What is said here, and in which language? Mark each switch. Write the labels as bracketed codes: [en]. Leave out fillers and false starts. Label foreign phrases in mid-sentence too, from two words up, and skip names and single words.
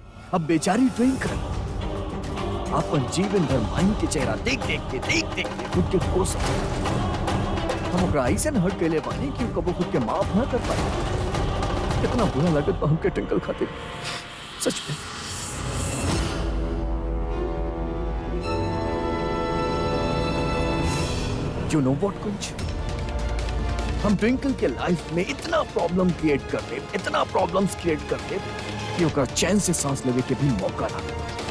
[bho] अब बेचारी ट्विंकल अपन जीवन भर माही के चेहरा देख देख के खुद के कोस हम ओकरा ऐसे हट के ले पानी कि कबो खुद के माफ ना कर पाए। कितना बुरा लगत बा हमके ट्विंकल खातिर, सच में। [en] you know what [bho] कुंज, हम ट्विंकल के लाइफ में इतना [en] problem create [bho] कर दे, इतना [en] problems create [bho] कर दे कि ओकरा चैन से सांस लेवे के भी मौका ना मिले।